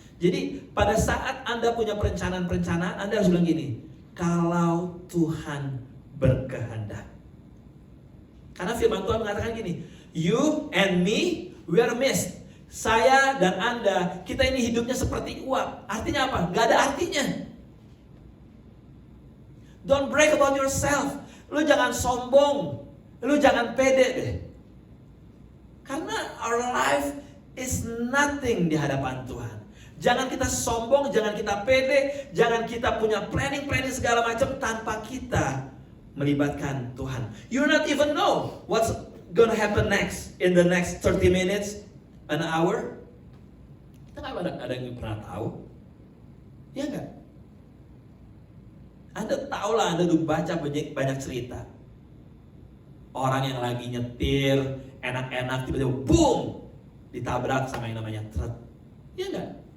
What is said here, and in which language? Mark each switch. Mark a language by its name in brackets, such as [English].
[Indonesian] Jadi pada saat Anda punya perencanaan, Anda harus bilang gini, kalau Tuhan berkehendak. Karena firman Tuhan mengatakan gini, [English] you and me, we are mist. [Indonesian] Saya dan Anda, kita ini hidupnya seperti uap. Artinya apa? Gak ada artinya. [English] Don't brag about yourself. [Indonesian] Lu jangan sombong. Lu jangan pede deh. Karena [English] our life is nothing [Indonesian] di hadapan Tuhan. Jangan kita sombong, jangan kita pede, jangan kita punya planning segala macam tanpa kita melibatkan Tuhan. [English] You not even know what's gonna happen next in the next 30 minutes, an hour. [Indonesian] Kita nggak ada yang pernah tahu, ya nggak? Anda tahu lah, Anda udah baca banyak cerita. Orang yang lagi nyetir, enak-enak, tiba-tiba boom, ditabrak sama yang namanya truk, ya nggak?